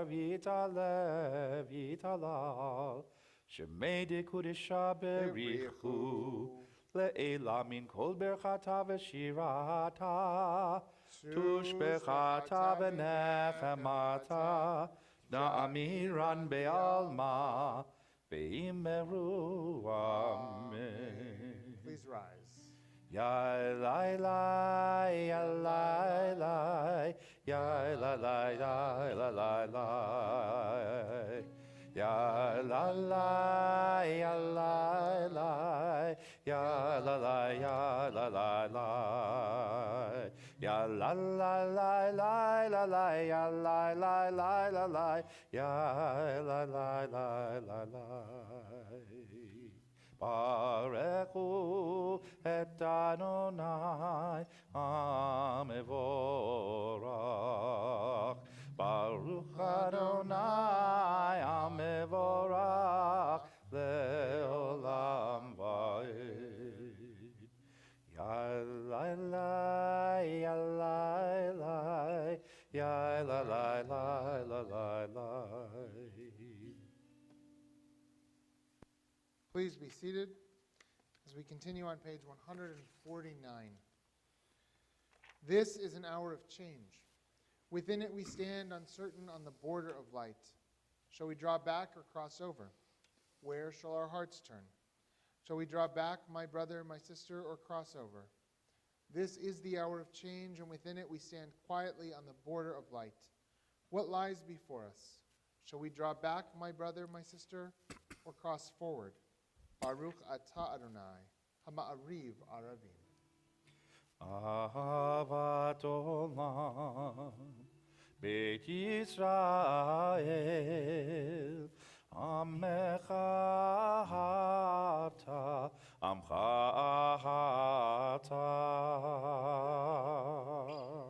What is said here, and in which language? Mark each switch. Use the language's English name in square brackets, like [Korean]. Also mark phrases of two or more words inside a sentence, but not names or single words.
[Aramaic] ויתעלה ויתהלל שמה דקודשא בריך הוא לעלא מן כל ברכתא ושירתא תושבחתא ונחמתא דאמירן בעלמא ואמרו אמן. [English] Please rise. Ya lai lai, ya lai lai, ya lai lai, ya lai lai lai. Ya la la, ya la la, ya la la, ya la la la, ya la la la la la la, ya la la la la la, ya la la la la la. [Hebrew] ברכו את יהוה המבורך. ברוך יהוה המבורך לעולם ועד. Ya lai lai, ya lai lai, ya lai lai lai lai lai lai. [English] Please be seated as we continue on page 149. This is an hour of change. Within it we stand uncertain on the border of light. Shall we draw back or cross over? Where shall our hearts turn? Shall we draw back, my brother, my sister, or cross over? This is the hour of change, and within it we stand quietly on the border of light. What lies before us? Shall we draw back, my brother, my sister, or cross forward? [Hebrew] ברוך אתה יהוה, המעריב ערבים. אהבת עולם, בית ישראל, עמך אהבת, עמך אהבת.